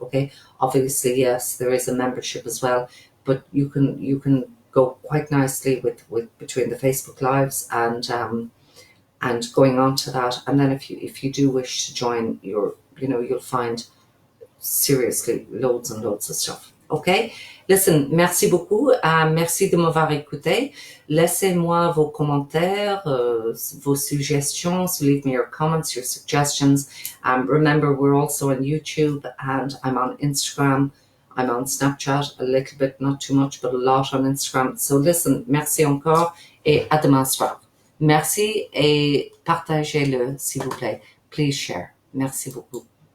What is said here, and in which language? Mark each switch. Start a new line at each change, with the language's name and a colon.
English: Okay, obviously, yes, there is a membership as well, but you can go quite nicely with between the Facebook Lives and going on to that. And then if you do wish to join you'll find seriously loads and loads of stuff. Okay, listen,
French: merci beaucoup, merci de m'avoir écouté. Laissez-moi vos commentaires, vos suggestions,
English: leave me your comments, your suggestions. Remember, we're also on YouTube and I'm on Instagram, I'm on Snapchat a little bit, not too much, but a lot on Instagram. So listen,
French: merci encore et à demain soir. Merci et partagez-le, s'il vous plaît.
English: Please share.
French: Merci beaucoup.